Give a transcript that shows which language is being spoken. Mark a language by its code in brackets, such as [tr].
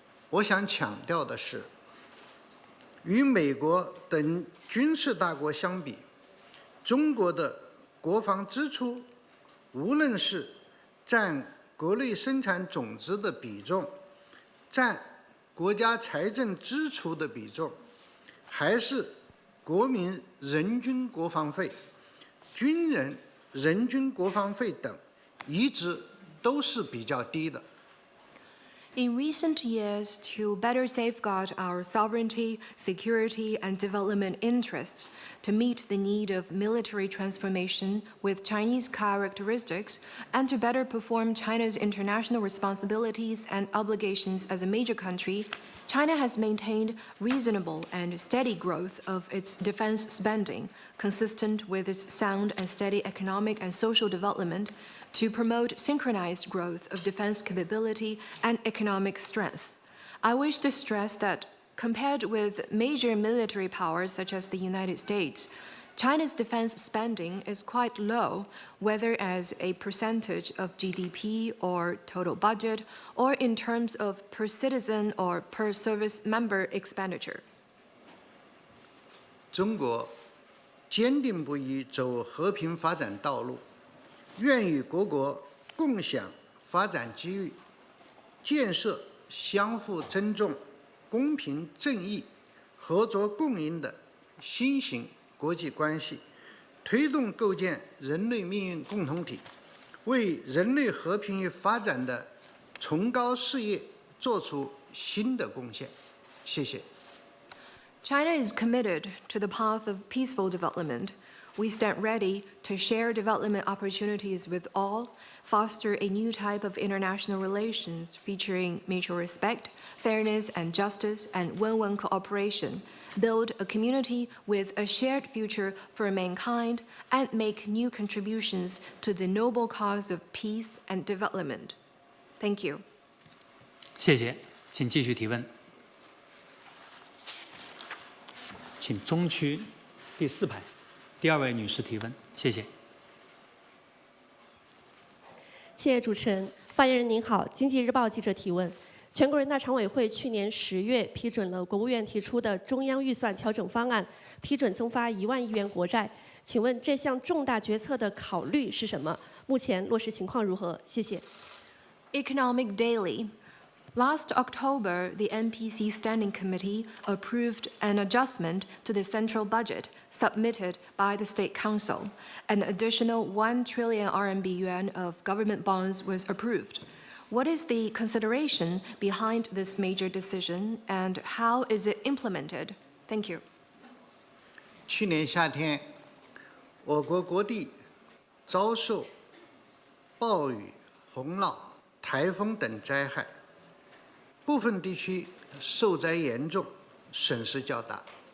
[zh] 我想强调的是，与美国等军事大国相比，中国的国防支出，无论是占国内生产总值的比重，占国家财政支出的比重，还是国民人均国防费、军人人均国防费等，一直都是比较低的。 [en] In recent years, to better safeguard our sovereignty, security, and development interests, to meet the need of military transformation with Chinese characteristics, and to better perform China's international responsibilities and obligations as a major country, China has maintained reasonable and steady growth of its defense spending, consistent with its sound and steady economic and social development, to promote synchronized growth of defense capability and economic strength. I wish to stress that compared with major military powers such as the United States, China's defense spending is quite low, whether as a percentage of GDP or total budget, or in terms of per citizen or per service member expenditure. [zh] 中国坚定不移走和平发展道路，愿与各国共享发展机遇，建设相互尊重、公平正义、合作共赢的新型国际关系，推动构建人类命运共同体，为人类和平与发展的崇高事业做出新的贡献。谢谢。 [en] China is committed to the path of peaceful development. We stand ready to share development opportunities with all, foster a new type of international relations featuring mutual respect, fairness and justice, and win-win cooperation, build a community with a shared future for mankind, and make new contributions to the noble cause of peace and development. Thank you. [zh] 谢谢，请继续提问。请中区第4排第2位女士提问，谢谢。谢谢主持人。发言人您好，经济日报记者提问。全国人大常委会去年10月批准了国务院提出的中央预算调整方案，批准增发1万亿元国债。请问这项重大决策的考虑是什么？目前落实情况如何？谢谢。 [en] Economic Daily. Last October, the NPC Standing Committee approved an adjustment to the central budget submitted by the State Council. An additional 1 trillion RMB yuan of government bonds was approved. What is the consideration behind this major decision, and how is it implemented? Thank you. [zh] 去年夏天，我国各地遭受暴雨、洪涝、台风等灾害。部分地区受灾严重，损失较大。